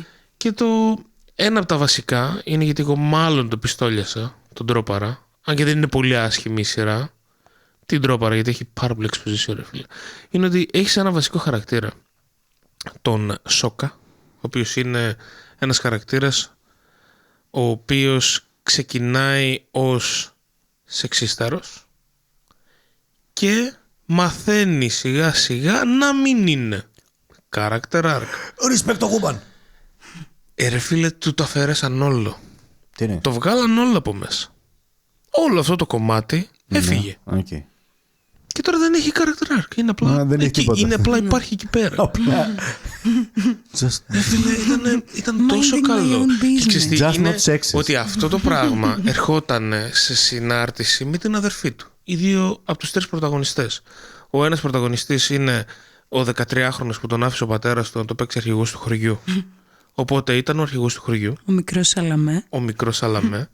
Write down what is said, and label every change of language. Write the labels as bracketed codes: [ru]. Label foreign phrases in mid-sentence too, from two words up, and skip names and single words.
[el] Και ένα από τα βασικά είναι, γιατί εγώ μάλλον το πιστόλιασα, τον τρόπαρα, αν και δεν είναι πολύ άσχημη η σειρά, την τρόπαρα γιατί έχει πάρα πολύ exposition, ρε φίλε, είναι ότι έχεις ένα βασικό χαρακτήρα, τον Σόκα, ο οποίος είναι ένας χαρακτήρας ο οποίος ξεκινάει ως σεξίσταρος και μαθαίνει σιγά σιγά να μην είναι. [en] Character arc. Respect το woman. [el] Ρε φίλε, του το αφαιρέσαν όλο. Τι είναι? Το βγάλαν όλο από μέσα. Όλο αυτό το κομμάτι έφυγε. Okay. Και τώρα δεν έχει [en] character arc. [el] Είναι απλά, δεν έχει τίποτα. είναι απλά υπάρχει εκεί πέρα. Απλά. Φίλε, ήταν τόσο [en] Minding my [el] καλό. [en] own business. [el] Και ξέρεις τι, [en] Just [el] είναι [en] not sexist. [el] ότι αυτό το πράγμα ερχόταν σε συνάρτηση με την αδερφή του. Οι δύο από τους 3 πρωταγωνιστές. Ο ένας πρωταγωνιστής είναι ο 13χρονος που τον άφησε ο πατέρας του να το παίξει αρχηγός του χωριού. Οπότε ήταν ο αρχηγός του χωριού. Ο μικρός Σαλαμέ. Ο μικρός Σαλαμέ.